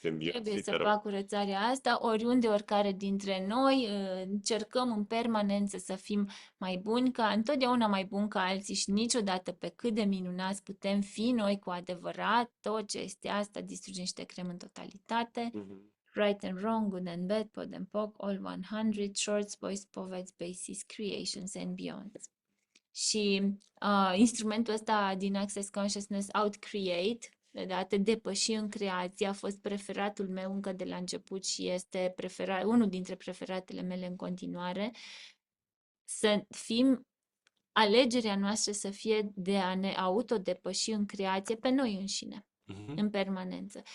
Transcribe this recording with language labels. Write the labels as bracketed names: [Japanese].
[Romanian] Trebuie să fac curățarea asta, oriunde, oricare dintre noi, încercăm în permanență să fim mai buni, întotdeauna mai buni ca alții și niciodată pe cât de minunați putem fi noi cu adevărat, tot ce este asta distrugem și te creăm în totalitate. [English] Right and wrong, good and bad, pod and poc, all 100, shorts, boys, poets, bases, creations and beyond. [Romanian] Și instrumentul ăsta din Access Consciousness, Out-Create, a te depăși în creație, a fost preferatul meu încă de la început și este unul dintre preferatele mele în continuare. Să fim, alegerea noastră să fie de a ne autodepăși în creație pe noi înșine, în permanență.